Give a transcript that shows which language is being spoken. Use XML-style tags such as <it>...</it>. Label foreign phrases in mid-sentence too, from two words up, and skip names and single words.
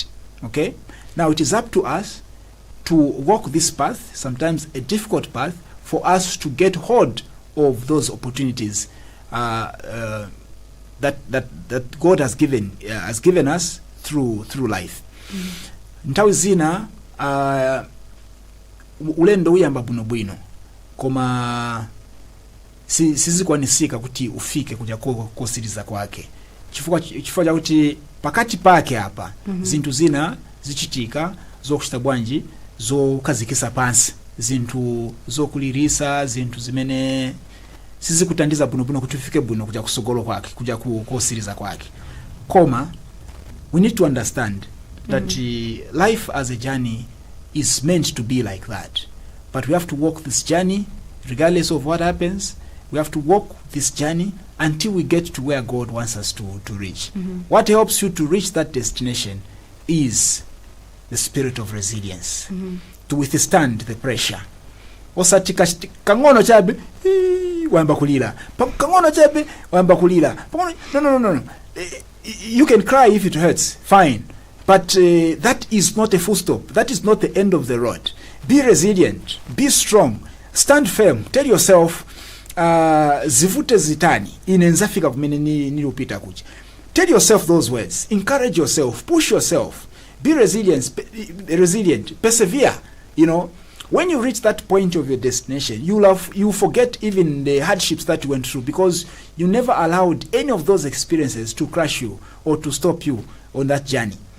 <en>Okay? Now it is up to us to walk this path, sometimes a difficult path, for us to get hold of those opportunities that God has given us through life.</en> <ny>Ntawi zina ulendo uyamba bwino koma sizikwanisika kuti ufike kuja kosiriza kwake, chifukwa chakuti pakati pake hapa zinthu zina zichitika zokuchita bwanji zokazikisa pansi, zinthu zokulirisa, zinthu zimene sizikutandiza bwino kuti ufike bwino kuja kusogolo kwake, kuja kosiriza kwake.</ny> <en>Koma we need to understand that life as a journey is meant to be like that, but we have to walk this journey regardless of what happens. We have to walk this journey until we get to where God wants us to reach. What helps you to reach that destination is the spirit of resilience, to withstand the pressure.</en> <ny>Osati kangono chabe wamba kulira, kangono chabe wamba kulira.</ny> <en>No. You can cry if it hurts, fine, but that is not a full stop. That is not the end of the road. Be resilient, be strong, stand firm. Tell yourself,</en> <ny>zivute zitani inenzafika kumene nilupita kuchi.</ny> <en>Tell yourself those words, encourage yourself, push yourself, be resilient, persevere. You know, when you reach that point of your destination, you forget even the hardships that you went through, because you never allowed any of those experiences to crush you or to stop you on that journey.</en>